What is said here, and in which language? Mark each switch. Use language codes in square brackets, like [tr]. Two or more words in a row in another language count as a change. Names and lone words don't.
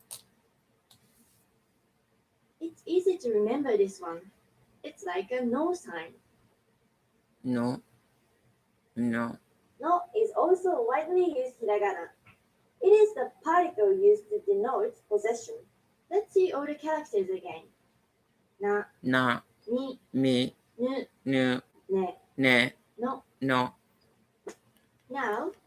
[en] It's easy to remember this one. It's like a no sign. No. No is also a widely used hiragana. It is the particle used to denote possession. Let's see all the characters again. Na. Ni. Mi. Nu. Nu. Ne. No. Now,